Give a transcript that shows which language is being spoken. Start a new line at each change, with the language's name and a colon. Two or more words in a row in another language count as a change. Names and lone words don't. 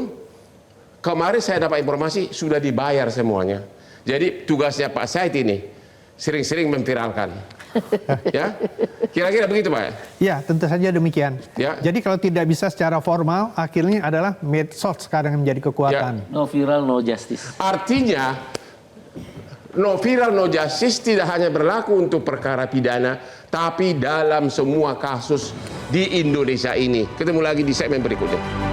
Indonesian: Kemarin saya dapat informasi, sudah dibayar semuanya. Jadi tugasnya Pak Said ini, sering-sering memviralkan. Ya, kira-kira begitu Pak? Ya, tentu saja demikian. Jadi kalau tidak bisa secara formal, akhirnya adalah medsos sekarang yang menjadi kekuatan.
English: No viral, no justice.
Indonesian: Artinya,
English: no viral, no justice
Indonesian: tidak hanya berlaku untuk perkara pidana, tapi dalam semua kasus di Indonesia ini. Ketemu lagi di segmen berikutnya.